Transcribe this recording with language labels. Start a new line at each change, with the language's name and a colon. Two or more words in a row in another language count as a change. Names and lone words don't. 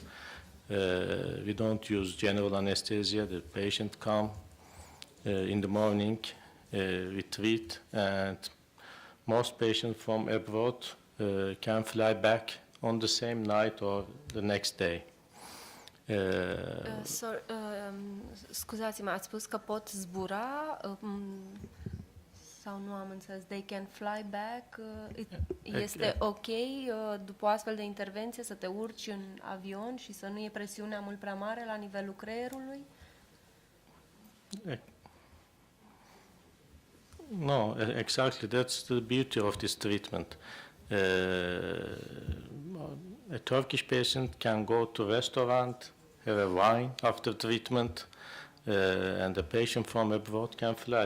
English: We don't use general anesthesia. The patient comes in the morning. We treat, and most patients from abroad can fly back on the same night or the next day.
Romanian: Scuzați-mă, ați spus că pot zbura sau nu am înțeles,
English: they can fly back,
Romanian: este ok după o astfel de intervenție să te urci în avion și să nu e presiunea mult prea mare la nivelul creierului?
English: No, exactly. That's the beauty of this treatment. A Turkish patient can go to restaurant, have a wine after treatment, and the patient from abroad can fly.